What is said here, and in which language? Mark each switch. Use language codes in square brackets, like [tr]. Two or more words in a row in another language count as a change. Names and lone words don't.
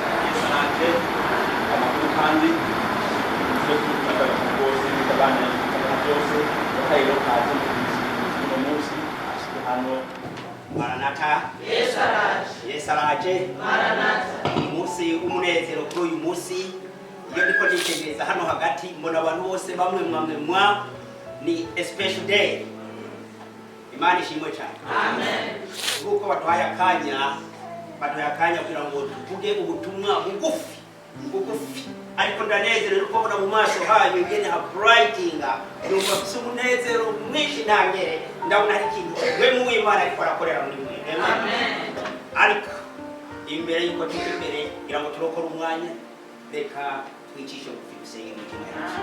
[rn] kandi kandi vyose yakayiro kazi uno munsi ashike hano. Maranatha. Yesu araje. Umunsi umunezero kuri uyu munsi iyo ndiko nitegereza hano hagati mbona abantu bose bamwe mwa ni [en] a special day. [rn] Imana ishimwe cyane. Amen. Kuko batwaye akanya kugira ngo tuvuge ubutumwa bugufi ariko ndanezerewe kubona mu maso hayo ngene ha brightinga numva umunezero mwinshi ntangere ndabona hari ikintu we mu Imana ariko arakorera muri mwe. Amen. Ariko imbere yuko imbere kugira ngo turokore umwanya reka twicishe bugufi dusenge mu mitima yacu.